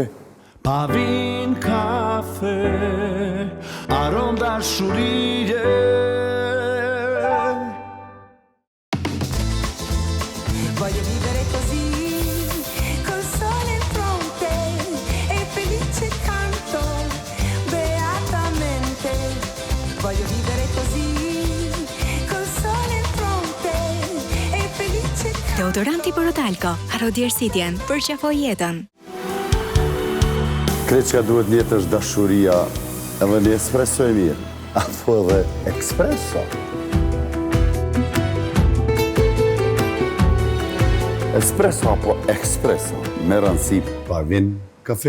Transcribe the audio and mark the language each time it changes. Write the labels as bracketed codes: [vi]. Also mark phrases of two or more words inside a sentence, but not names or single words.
[sq] Pavin kafe, arom dashurie. [it] Voglio vivere così, col sole in fronte e felice canto beatamente. Voglio vivere così, col sole in fronte e felice canto. [sq] Deodoranti Porotalco, haro djersitjen, përqafoj jetën. Kreçka duhet njëtë është dashuria, edhe një espresso e mirë, apo edhe espresso. Espresso apo espresso, me rëndësi pavin kafe.